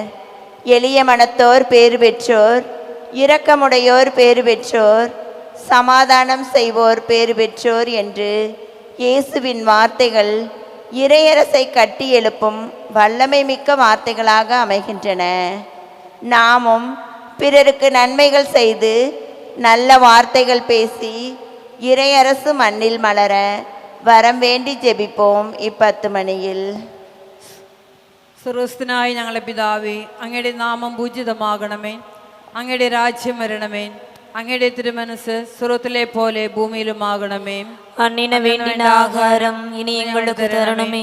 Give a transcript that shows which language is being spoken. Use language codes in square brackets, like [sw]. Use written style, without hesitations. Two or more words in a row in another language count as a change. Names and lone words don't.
[ta] எளிய மனத்தோர் பேறு பெற்றோர், இரக்கமுடையோர் பேறு பெற்றோர், சமாதானம் செய்வோர் பேறு பெற்றோர் என்று இயேசுவின் வார்த்தைகள் இறையரசை கட்டி எழுப்பும் வல்லமை மிக்க வார்த்தைகளாக அமைகின்றன. நாமும் பிறருக்கு நன்மைகள் செய்து நல்ல வார்த்தைகள் பேசி இறையரசு மண்ணில் மலர [ml] വരം വേണ്ടി ജപിപ്പോം ഈ 10 മണിയിൽ. സ്വർഗസ്ഥനായ ഞങ്ങളുടെ പിതാവേ, അങ്ങയുടെ നാമം പൂജിതമാകണമേ, അങ്ങയുടെ രാജ്യം വരണമേ, അങ്ങയുടെ തിരുമനസ് സ്വർഗത്തിലെ പോലെ ഭൂമിയിലുമാകണമേ. അന്നിന വേണ്ടിന ആഹാരം ഇനി ഞങ്ങൾക്ക് തരണമേ.